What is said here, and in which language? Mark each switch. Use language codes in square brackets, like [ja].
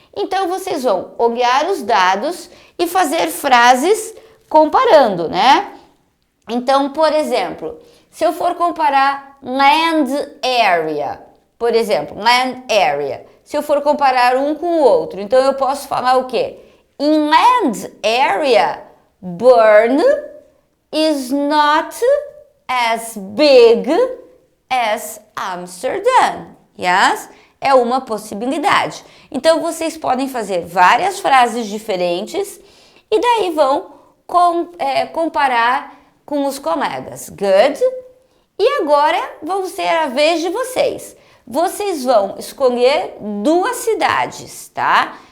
[pt] Então, vocês vão olhar os dados e fazer frases comparando, né? Então, por exemplo, se eu for comparar land area, por exemplo, land area, se eu for comparar um com o outro, então eu posso falar o quê? [en] In land area, Bern is not as big as Amsterdam. Yes? [pt] É uma possibilidade. Então, vocês podem fazer várias frases diferentes e daí vão comparar com os colegas. [en] Good. [pt] E agora vão ser a vez de vocês. Vocês vão escolher duas cidades, tá?